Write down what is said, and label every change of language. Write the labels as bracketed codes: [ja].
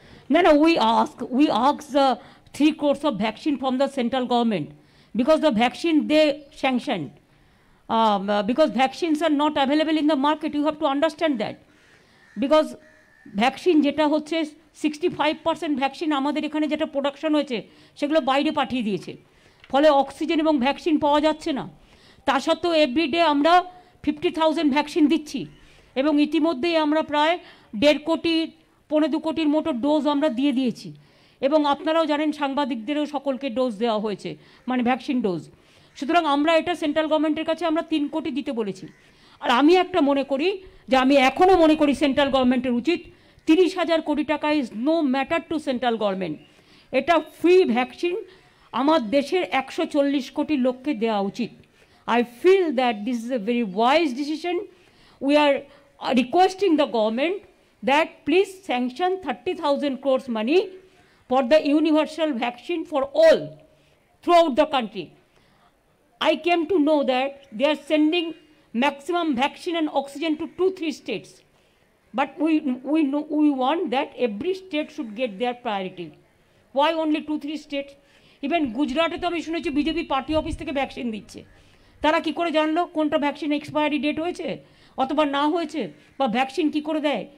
[en] No, we ask the 3 crores of vaccine from the central government because the vaccine they sanctioned. Because vaccines are not available in the market, you have to understand that. Because vaccine [bn] যেটা হচ্ছে 65% vaccine আমাদের এখানে যেটা production হয়েছে সেগুলো বাইরে পাঠিয়ে দিয়েছে, ফলে অক্সিজেন এবং ভ্যাকসিন পাওয়া যাচ্ছে না। তা সত্ত্বেও এভরিডে আমরা 50,000 ভ্যাকসিন দিচ্ছি এবং ইতিমধ্যেই আমরা প্রায় 1.5 কোটি 1.25 কোটির মতো ডোজ আমরা দিয়ে দিয়েছি। এবং আপনারাও জানেন সাংবাদিকদেরও সকলকে ডোজ দেওয়া হয়েছে, মানে ভ্যাকসিন ডোজ। সুতরাং আমরা এটা সেন্ট্রাল গভর্নমেন্টের কাছে আমরা 3 কোটি দিতে বলেছি। আর আমি একটা মনে করি যে আমি এখনও মনে করি সেন্ট্রাল গভর্নমেন্টের উচিত 30,000 কোটি টাকা [en] is no matter to [bn] central government. এটা ফ্রি ভ্যাকসিন আমার দেশের 140 কোটি লোককে দেওয়া উচিত। [en] I feel that this is a very wise decision. We are requesting the government that please sanction 30,000 crores money for the universal vaccine for all throughout the country. I came to know that they are sending maximum vaccine and oxygen to 2-3 states. But we want that every state should get their priority. Why only 2-3 states? [bn] Even Gujarat তো আমি শুনেছি BJP party office থেকে vaccine দিচ্ছে। তারা কি করে জানলো কোনটা ভ্যাকসিন এক্সপায়ারি ডেট হয়েছে অথবা না হয়েছে, বা ভ্যাকসিন কি করে দেয়?